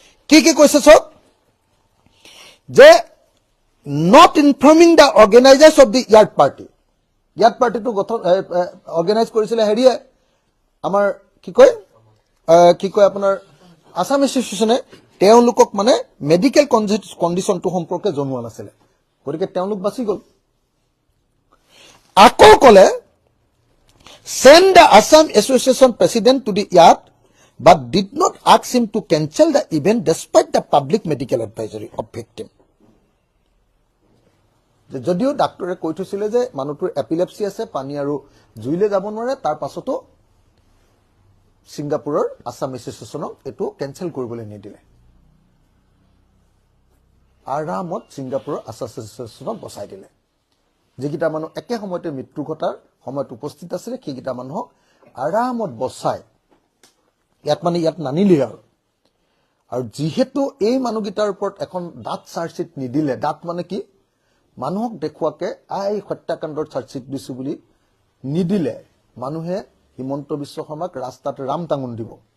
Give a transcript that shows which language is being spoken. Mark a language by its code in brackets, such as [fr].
[as] কি কি কৈছে চাওক, যে [en] not informing the organizers of the [as] yard party, yard পাৰ্টিটো গঠন অৰ্গেনাইজ কৰিছিলে হেৰিয়ে আমাৰ কি কয় আপোনাৰ আছাম এছ'চিয়েশ্যনে তেওঁলোকক মানে মেডিকেল কণ্ডিশ্যনটো সম্পৰ্কে জনোৱা নাছিলে, গতিকে তেওঁলোক বাচি গ'ল। আকৌ ক'লে [en] send the Assam Association president to the yard but did not ask him to cancel the event despite the public medical advisory of victim. [as] যদিও ডাক্তৰে কৈ থৈছিলে যে মানুহটোৰ এপিলেপসি আছে, পানী আৰু জুইলে যাব নোৱাৰে, তাৰ পাছতো ছিংগাপুৰৰ আছাম এছ'চিয়েশ্যনক এইটো কেঞ্চেল কৰিবলৈ নিদিলে। আৰামত ছিংগাপুৰৰ আছাম এছ'চিয়েশ্যনক বচাই দিলে। যিকেইটা মানুহ একে সময়তে মৃত্যু ঘটাৰ সময়ত উপস্থিত আছিলে সেইকেইটা মানুহক আৰামত বচাই ইয়াত নানিলে আৰু যিহেতু এই মানুহকেইটাৰ ওপৰত এখন ডাঠ চাৰ্জশ্বিট নিদিলে, ডাঠ মানে কি মানুহক দেখুৱাকে হত্যাকাণ্ডৰ চাৰ্জশ্বিট দিছো বুলি নিদিলে, মানুহে হিমন্ত বিশ্ব শৰ্মাক ৰাস্তাত ৰাম টাঙন দিব,